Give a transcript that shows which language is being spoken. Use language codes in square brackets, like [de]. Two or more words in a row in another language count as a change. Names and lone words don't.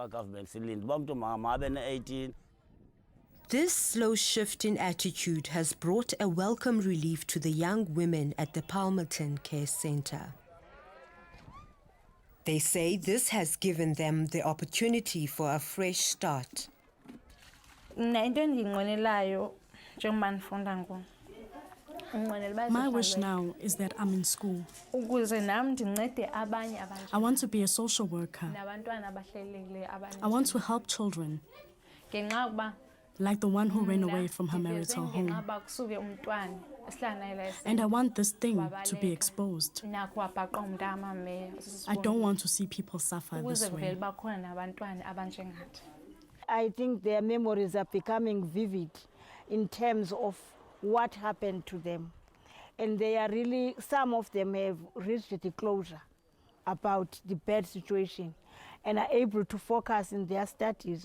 [en] This slow shift in attitude has brought a welcome relief to the young women at the Palmerton Care Centre. They say this has given them the opportunity for a fresh start. [xh] Mna into endiyinqwenelayo njengoba ndifunda ngoku. [en] My wish now is that I'm in school. [xh] Ukuze nam ndincede abanye [en] I want to be a social worker. [xh] nabantwana abahlelelekileyo [en] I want to help children, [xh] ngenxa yokuba [en] like the one who ran away from her marital home. [xh] ngenxa yokuba kusuke umntwana esihlala naye la [en] And I want this thing to be exposed. [xh] nakho wabhaqwa ngumntu amameya [en] I don't want to see people suffer [xh] ukuze [en] this [xh] kuvele [en] way. [xh] bakhona nabantwana abanjengathi. [en] I think their memories are becoming vivid in terms of what happened to them. And they are really, some of them have reached the closure about the bad situation and are able to focus in their studies.